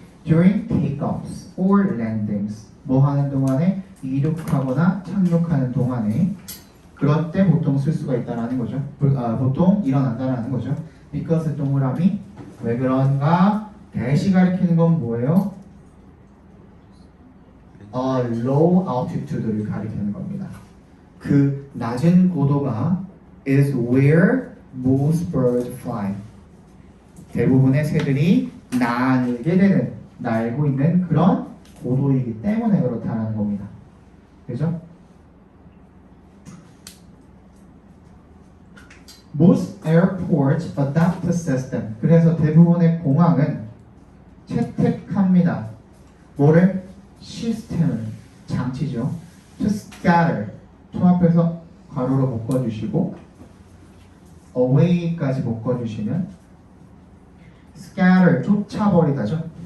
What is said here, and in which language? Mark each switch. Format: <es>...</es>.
<en>During takeoffs or landings,</en> <ko>뭐 하는 동안에 이륙하거나 착륙하는 동안에 그럴 때 보통 쓸 수가 있다라는 거죠. 보통 일어난다라는 거죠. because 동그라미 왜 그런가? 대시 가리키는 건 뭐예요? low altitude를 가리키는 겁니다. 그 낮은 고도가</ko> <en>is where most birds fly.</en> <ko>대부분의 새들이 날고 있는 그런 고도이기 때문에 그렇다는 겁니다. 그죠?</ko> <en>Most airports adopt a system.</en> <ko>그래서 대부분의 공항은 채택합니다. 뭐를? 시스템을, 장치죠.</ko> <en>To scatter,</en> <ko>통합해서 괄호로 묶어주시고 away까지 묶어주시면 scatter, 쫓아버리다죠.</ko>